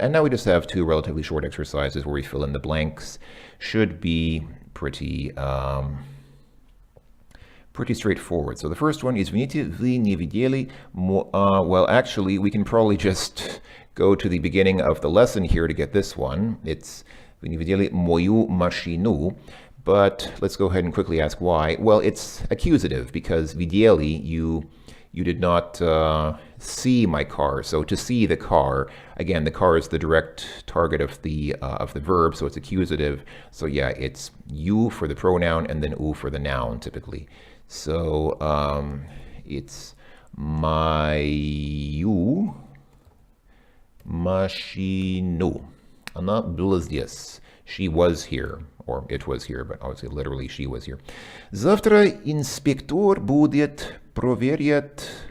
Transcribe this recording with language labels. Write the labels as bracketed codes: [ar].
[en] And now we just have two relatively short exercises where we fill in the blanks. Should be pretty straightforward. So the first one is Извините, вы не видели. Well, actually, we can probably just go to the beginning of the lesson here to get this one. [ru] It's Вы не видели мою машину. [en] But let's go ahead and quickly ask why. Well, it's accusative because видели, you did not see my car. So to see the car, again, the car is the direct target of the verb, so it's accusative. So yeah, it's you for the pronoun and then u for the noun typically. So it's мою машину. [ru] Она была здесь. [en] She was here, or it was here, but obviously literally she was here. [ru] Завтра инспектор будет проверять.